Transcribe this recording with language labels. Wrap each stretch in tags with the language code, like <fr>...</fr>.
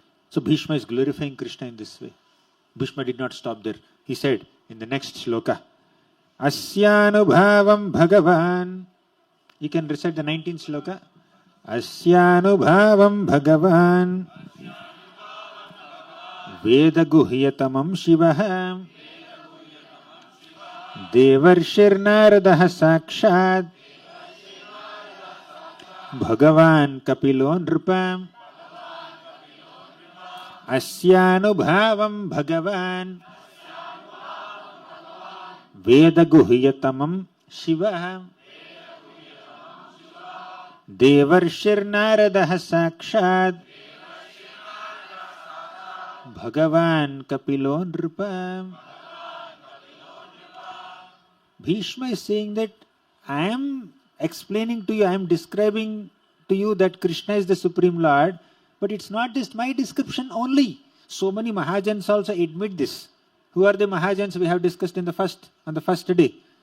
<en>So Bhishma is glorifying Krishna in this way. Bhishma did not stop there. He said in the next shloka,</en> <sa>Asyanubhavam Bhagavan.</sa> <en>You can recite the 19th shloka.</en> <sa>Asyanubhavam Bhagavan वेदगुह्यतमं शिवः देवर्षिर्नारदः साक्षात् भगवान् कपिलो नृप अस्यानुभावं भगवान् वेदगुह्यतमं शिवः देवर्षिर्नारदः साक्षात् भगवान् कपिलो नृप.</sa> <en>Bhishma is saying that I am explaining to you, I am describing to you that Krishna is the Supreme Lord, but it's not just my description only. So many Mahajans also admit this. Who are the Mahajans we have discussed on the first day?</en>